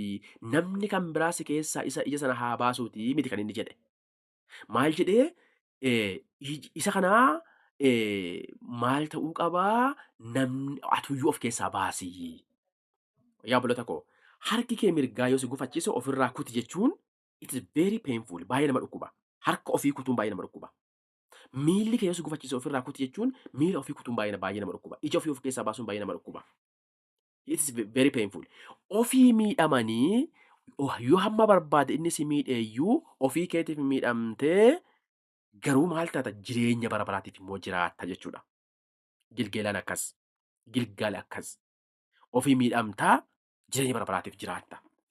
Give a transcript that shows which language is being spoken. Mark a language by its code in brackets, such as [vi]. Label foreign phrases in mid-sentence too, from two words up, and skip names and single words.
[om] Namni kan biraa si keessaa ija sana haa baasuuti miti kan inni jedhe. Maal jedhee isa kanaa maal ta'uu qabaa? Atuyyuu of keessaa baasi. Yaa obboloota koo, harki kee mirgaa yoo si gufachiise ofirraa kuti jechuun [en] it is very painful. [om] Baay'ee nama dhukkuba. Harka ofii kutuun baay'ee nama dhukkuba. Miilli kee yoo si gufachiise ofirraa kuti jechuun miila ofii kutuun baay'ee nama dhukkuba. Ija ofii of keessaa baasuun baay'ee nama dhukkuba. [en] It is very painful. [om] Ofii miidhamanii yoo hamma barbaade inni si miidheeyyuu ofii keetiif miidhamtee garuu maal taata? Jireenya bara baraatiif immoo jiraatta jechuudha. Gilgaal akkas. Ofii miidhamtaa jireenya bara baraatiif jiraatta.